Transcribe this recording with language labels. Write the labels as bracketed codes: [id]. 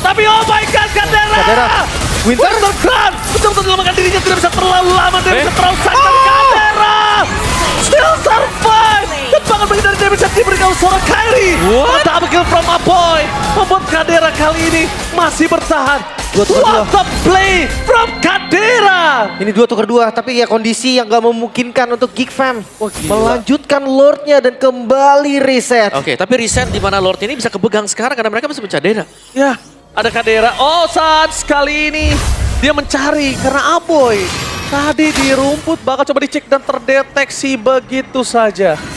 [en] Tapi oh my god, Cadera! Winter Crown! [id] Betul-betul menyelamatkan dirinya, tidak bisa terlalu lama, tidak bisa terlalu sakit. Tapi Cadera! [en] Still survive! [id] Tembakan bagi dari damage yang diberikan oleh seorang Kairi. [en] Double kill from Aboy. [id] Membuat Cadera kali ini masih bertahan. [en] What the play from Cadera! [id] Ini 2-2, tapi ya kondisi yang gak memungkinkan untuk Gigfam melanjutkan Lordnya dan kembali reset. Oke, tapi reset di mana Lord ini bisa kepegang sekarang karena mereka masih Cadera. Ya, ada Cadera. Oh, saat kali ini dia mencari karena Aboy tadi di rumput bakal coba dicek dan terdeteksi begitu saja.